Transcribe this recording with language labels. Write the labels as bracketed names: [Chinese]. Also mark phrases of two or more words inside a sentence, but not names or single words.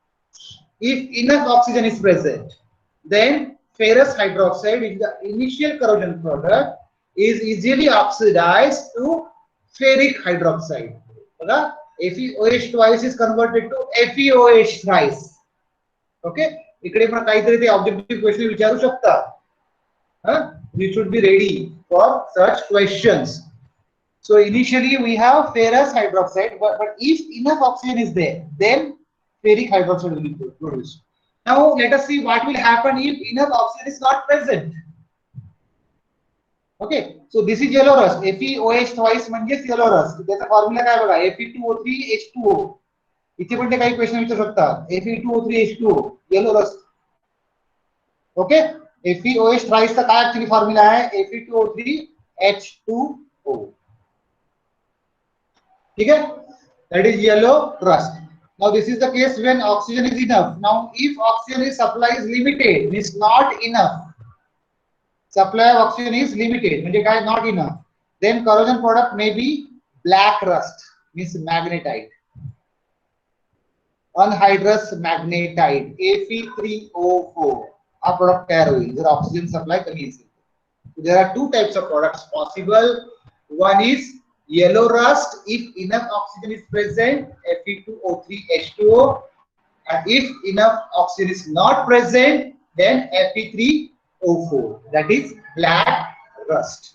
[English] If enough oxygen is present, then ferrous hydroxide, which is the initial corrosion product, is easily oxidized to ferric hydroxide. Okay? FeOH twice is converted to FeOH thrice. Okay? [Marathi] इकडे पण काहीतरी ते [English] objective question [Marathi] विचारू शकता. [English] You should be ready for such questions. So initially we have ferrous hydroxide, but if enough oxygen is there, then ferric hydroxide will be produced. Now let us see what will happen if enough oxygen is not present. Okay, so this is yellow rust. FeOH twice म्हणजेच yellow rust. [Marathi] त्याचा फॉर्म्युला काय बघा? [English] Fe2O3H2O. [Marathi] इथे पण ते काही क्वेश्चन विचारू शकतात. [English] Fe2O3H2O, yellow rust. Okay. FeOH thrice का काय actually formula है? Fe2O3H2O. [Hindi] ठीक है? [English] That is yellow rust. Now this is the case when oxygen is enough. Now if oxygen is supply is limited, means not enough. Supply of oxygen is limited, [Marathi] म्हणजे काय [English] not enough. Then corrosion product may be black rust, means magnetite. Anhydrous magnetite [Marathi] Fe3O4 हा product तयार होईल जर [English] oxygen supply [Marathi] कमी असेल. [English] There are two types of products possible. One is yellow rust if enough oxygen is present, Fe2O3H2O, and if enough oxygen is not present, then Fe3O4, that is black rust.